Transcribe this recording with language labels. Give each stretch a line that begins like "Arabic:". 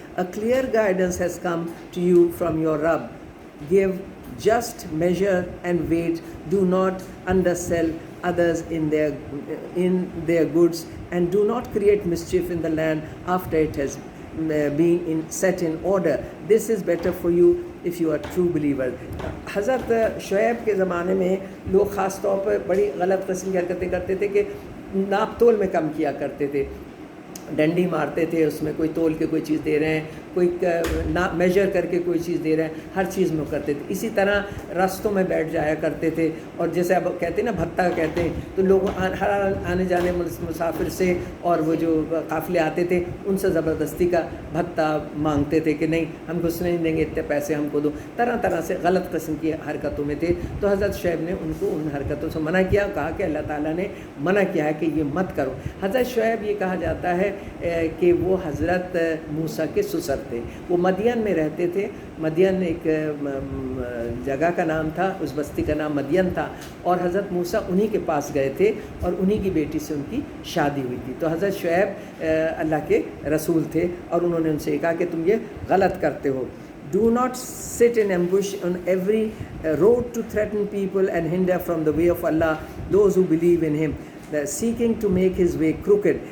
English: A clear guidance has come to you from your Rabb. Give just measure and weight. Do not undersell others in their goods, and do not create mischief in the land after it has been set in order. This is better for you if you are true believers.
Urdu: حضرت شعیب کے زمانے میں لوگ خاص طور پر بڑی غلط قسم کی حرکتیں کرتے تھے کہ ناپ تول میں کم کیا کرتے تھے. ڈنڈی مارتے تھے, اس میں کوئی تول کے کوئی چیز دے رہے ہیں, کوئی میجر کر کے کوئی چیز دے رہے ہیں, ہر چیز میں کرتے تھے. اسی طرح راستوں میں بیٹھ جایا کرتے تھے, اور جیسے اب کہتے ہیں نا بھتہ کہتے ہیں, تو لوگ ہر آنے جانے مسافر سے اور وہ جو قافلے آتے تھے ان سے زبردستی کا بھتہ مانگتے تھے کہ نہیں ہم کو اس نہیں دیں گے, اتنے پیسے ہم کو دو. طرح طرح سے غلط قسم کی حرکتوں میں تھے. تو حضرت شعیب نے ان کو ان حرکتوں سے منع کیا, کہا کہ اللہ تعالیٰ نے منع کیا ہے کہ یہ مت کرو. حضرت شعیب یہ کہا جاتا ہے کہ وہ حضرت موسیٰ کے سسر تھے. وہ مدین میں رہتے تھے. مدین ایک جگہ کا نام تھا, اس بستی کا نام مدین تھا, اور حضرت موسیٰ انہی کے پاس گئے تھے اور انہی کی بیٹی سے ان کی شادی ہوئی تھی. تو حضرت شعیب اللہ کے رسول تھے, اور انہوں نے ان سے کہا کہ تم یہ غلط کرتے ہو.
English: Do not sit in ambush on every road to threaten people and hinder from the way of Allah those who believe in Him, seeking to make His way crooked.